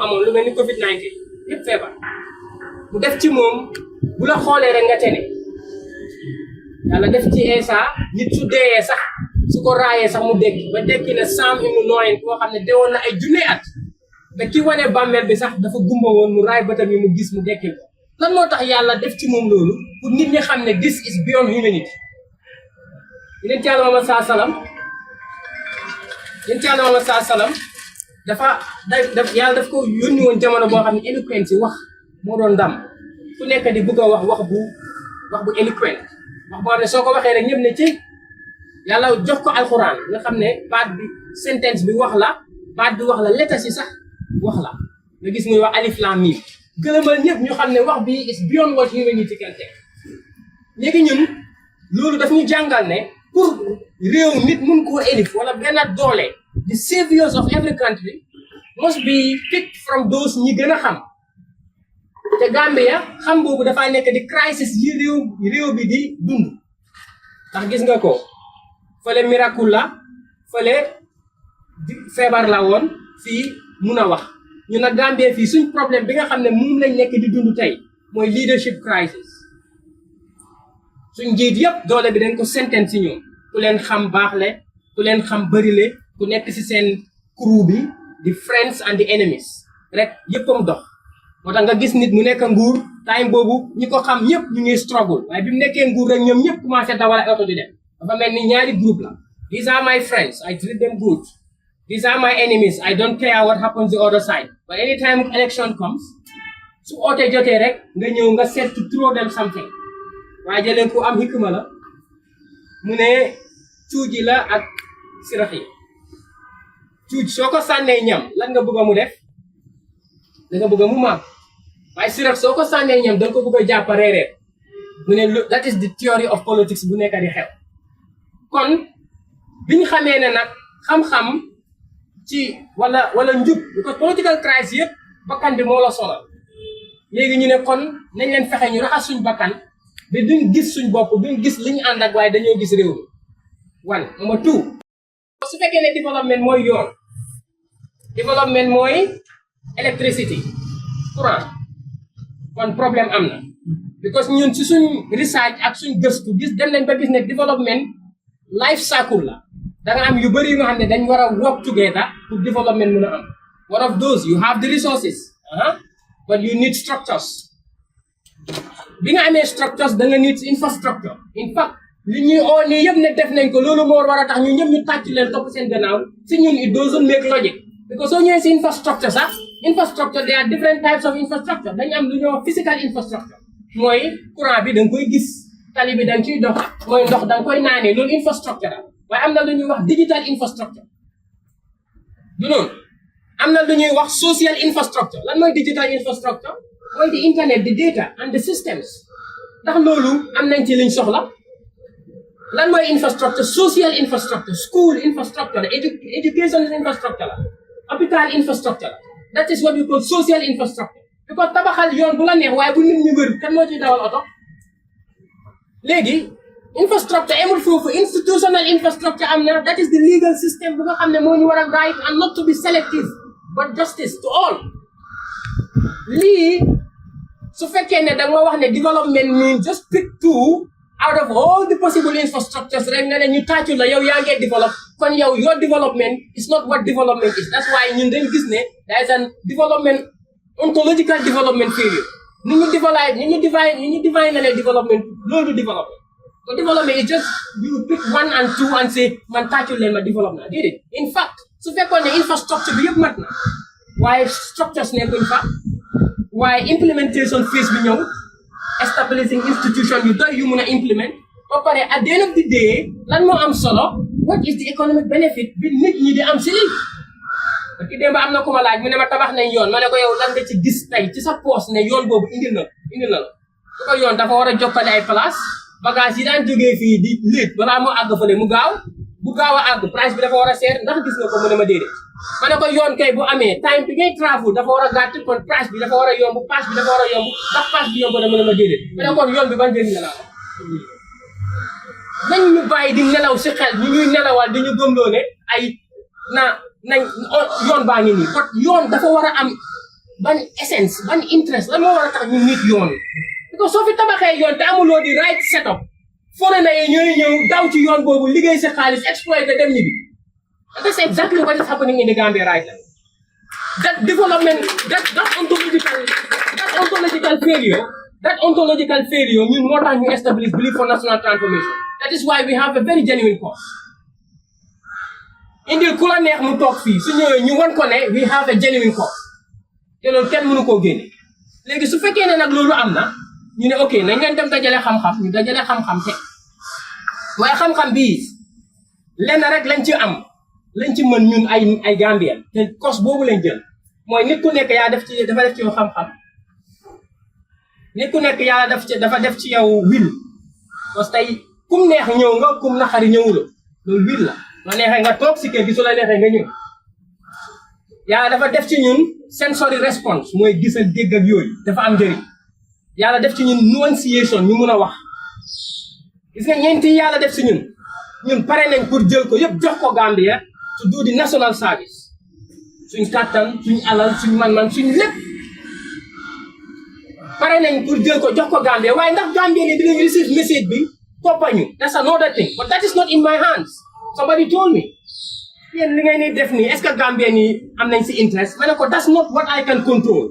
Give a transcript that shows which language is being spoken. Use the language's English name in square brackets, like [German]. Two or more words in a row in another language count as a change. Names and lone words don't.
[Wolof] amoon lu mel ni Covid-19 ñëpp feebar mu def ci moom bu la xoolee rek nga tene yàlla def ci Esa nit su deeyee sax su ko raayee sax mu dekki ba dekki na Sam ibnu Nooyin koo xam ne deewoon na ay junne at ba ki wane bàmmeel bi sax dafa gumba woon mu raay bëtam yi mu gis mu dekkil ko lan moo tax yàlla def ci moom loolu pour nit ñi xam ne [English] this is beyond humanity [Wolof] yeneen ci yàlla Muhammad saa salaam dafa yàlla daf ko yónni woon jamono boo xam ne éloquence wax moo doon ndam ku nekk di bëgg a wax bu éloquent wax boo xam ne soo ko waxee rek ñëpp ne ci yàlla jox ko alxuraan nga xam ne baat bi sentence bi wax la baat bi wax la lettres yi sax wax la nga gis muy wax [Arabic] alif lam mim [Wolof] gëlëmal ñëpp ñu xam ne wax bi [English] is beyond what humanity can take [Wolof] léegi ñun loolu daf ñu jàngal ne pour réew nit mun koo élif wala benn doole [English] the saviors of every country must be picked from those [Wolof] ñi gën a xam te Gambia xam boobu dafay nekk di crisis yi réew bi di dund ndax gis nga ko fële miracle la fële feebar la woon fii mun a wax ñu nag Gambia fii suñ problème bi nga xam ne moom lañ nekk di dund tey mooy [English] leadership crisis [Wolof] suñ njiit yëpp doole bi dañ ko sentence si ñoom ku leen xam baax le ku leen xam bëri le ku nekk si seen crew bi [English] the friends and the enemies [Wolof] rek yëppam dox moo tax nga gis nit mu nekk nguur time boobu ñi ko xam ñëpp ñu ngi struggle waaye bi mu nekkee nguur rek ñoom ñëpp commencé dawal ay oto di dem dafa mel ni ñaari groupe la [English] these are my friends I treat them good these are my enemies I don't care what happens the other side but anytime election comes [Wolof] su ootee jotee rek nga ñëw nga seet [English] to throw them something [Wolof] waaye jëleen ku am hikma la mu ne cuuji la ak sirax yi cuuj soo ko sànnee ñam lan nga bëgg mu def da nga bëgg mu màgg waaye sirax soo ko sànnee ñam da nga ko bëgg a jàpp reereer mu ne [English] that is the theory of politics [Wolof] bu nekk di xew kon biñ xamee ne nag xam-xam ci wala njub [English] because political crisis [Wolof] yëpp bakkan bi moo la sonal léegi ñu ne kon nañ leen fexe ñu raxas suñ bakkan bi duñ gis suñ bopp duñ gis li ñu ànd ak waaye dañoo gis réew mi [English] one number two [Wolof] su fekkee ne développement mooy yoon développement mooy electricity courant kon problème am na because ñun ci suñ research ak suñ gëstu gis dem nañ ba gis ne [English] development life cycle [Wolof] la da nga am yu bëri yu nga xam ne dañ war a [English] work together [Wolof] pour development mën a am [English] one of those you have the resources but you need structures [Wolof] bi nga amee structures da nga [English] need infrastructure in fact [Wolof] li ñuy oo nii yëpp ne def nañ ko loolu moo war a tax ñu ñëpp ñu tàcc leen topp seen gannaaw si ñun [English] it doesn't make logic because [Wolof] soo ñëwee si infrastructure sax [English] infrastructure there are different types of infrastructure [Wolof] dañu am lu ñuy wax [English] physical infrastructure [Wolof] mooy courant bi da nga koy gis tali bi da nga ciy dox mooy ndox da nga koy naanee loolu infrastructure la waaye am na lu ñuy wax [English] digital infrastructure [Wolof] du noonu am na lu ñuy wax [English] social infrastructure [Wolof] lan mooy [English] digital infrastructure [Wolof] mooy [English] the internet the data and the systems [Wolof] ndax loolu am nañ ci liñ soxla lan mooy [English] infrastructure social infrastructure school infrastructure [Wolof] la [English] education infrastructure [Wolof] la hôpital infrastructure la [English] that is what we call social infrastructure because [Wolof] tabaxal yoon bu la neex waaye bu nit ñu wër kan moo ciy dawal oto [English] léegi infrastructure [Wolof] amul foofu [English] institutional infrastructure [Wolof] am na [English] that is the legal system [Wolof] bu nga xam ne moo ñu war a [English] right and not to be selective but justice to all [Wolof] lii su fekkee ne da nga wax ne [English] development means just pick two out of all the possible infrastructures [Wolof] rek nga ne ñu tàccu la yow yaa ngi [English] develop [Wolof] kon yow [English] your development is not what development is that's why [Wolof] ñun dañ gis ne [English] there is an development ontological development failure [Wolof] ni ñu divine na ne [English] development loolu development so development is just you pick one and two and say [Wolof] man tàccu leen ma [English] development déedéet in fact [Wolof] su fekkoon ne infrastructure bi yëpp mat na waaye [English] structures [Wolof] nekkuñ fa waaye [English] implementation phase [Wolof] bi ñëw [English] establishing institution [Wolof] yu doy yu mun a implement ba pare [English] at the end of the day [Wolof] lan moo am solo [English] what is the economic benefit [Wolof] bi nit ñi di am si lii [French] parce que [Wolof] démb am na ku ma laaj mu ne ma tabax nañ yoon ma ne ko yow lan nga ci gis tey ci sa poos ne yoon boobu indil na la su ko yoon dafa war a jokkale ay place bagage yi daan jógee fii di léet balaa moo àgg fële mu gaaw bu gaaw a àgg price bi dafa war a seer ndax gis nga ko mu ne ma déedéet ma ne ko yoon kay bu amee time bi ngay travel dafa war a gàtt kon price bi dafa war a yomb pass bi dafa war a yomb ndax pass bi yomb na mu ne ma déedéet ma ne kon yoon bi ban njëriñ la nañ ñu bàyyi di nelaw si xel ñu ñuy nelawal di ñu gëmloo ne ay nañ yoon baa ngi nii kon yoon dafa war a am ban essence ban interest la moo war a tax ñu nit yoon because soo fi tabaxee yoon te amuloo di [English] right setup foreigner [Wolof] yi ñooy ñëw daw ci yoon boobu liggéey sa xaalis exploité dem ñibbi [English] and that's exactly what is happening in the Gambia right now that development that ontological failure [Wolof] ñun moo tax ñu [English] establish belief for national transformation that is why we have a very genuine cause [Wolof] indil ku la neex mu toog fii su ñëwee ñu wan ko ne [English] we have a genuine cause [Wolof] te loolu kenn mënu koo génne léegi su fekkee ne nag loolu am na ñu ne ok nañ leen dem dajale xam-xam ñu dajale xam-xam te waaye xam-xam bii lenn rek lañ ci am lañ ci mën ñun ay Gambien te cause boobu lañ jël mooy nit ku nekk yaa dafa def ci yow xam-xam nit ku nekk yàlla dafa def ci yow wil [French] parce que [Wolof] tey kum neex ñëw nga kum naxari ñëwuloo loolu wil la la neexee nga toog si kër gi su la neexee nga ñëw yàlla dafa def ci ñun [English] sensory response [Wolof] mooy gis ak dégg ak yooyu dafa am njëriñ yàlla def ci ñun nuanciation ñu mun a wax gis nga ñeenti yàlla def si ñun pare nañ pour jël ko yëpp jox ko Gambia [English] to do the national service [Wolof] suñ kàttan suñ alal suñ man-man suñ lépp pare nañ pour jël ko jox ko Gambia waaye ndax Gambia ni dinañ [English] receive message [Wolof] bi toppañu [English] that's another thing but that is not in my hands somebody told me [Wolof] yéen li ngay ni def nii [French] est-ce que [Wolof] Gambien yi am nañ si interest ma ne ko [English] that's not what I can control.